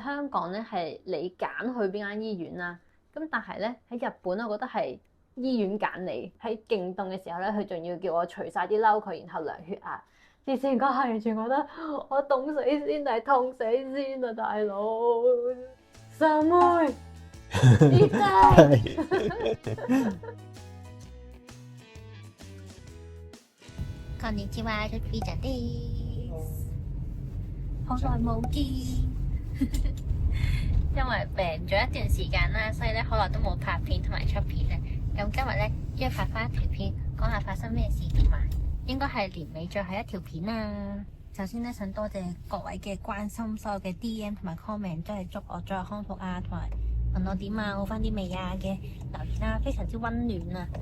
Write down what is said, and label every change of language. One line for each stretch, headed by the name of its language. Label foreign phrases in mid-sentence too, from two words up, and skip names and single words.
Cantonese: 香港咧係你揀去邊間醫院啦，咁但係咧喺日本我覺得係醫院揀你。喺勁凍嘅時候咧，佢仲要叫我除晒啲褸佢，然後量血壓。之前嗰下完全覺得我凍死先定係痛死先啊，大佬！
Japanese: 三妹，痛い。こんにちは、ルピーちゃんです。
Cantonese: 好耐冇見，因為病咗一段時間啦，所以咧好耐都冇拍片同埋出片咧。咁今日咧約拍翻一條片，講下發生咩事同埋，應該係年尾最後一條片啦。首先咧想多謝各位嘅關心，所有嘅 DM 同埋 comment 都係祝我早日康復啊，同埋問我點啊，好翻啲未啊嘅留言啦，非常之溫暖啊。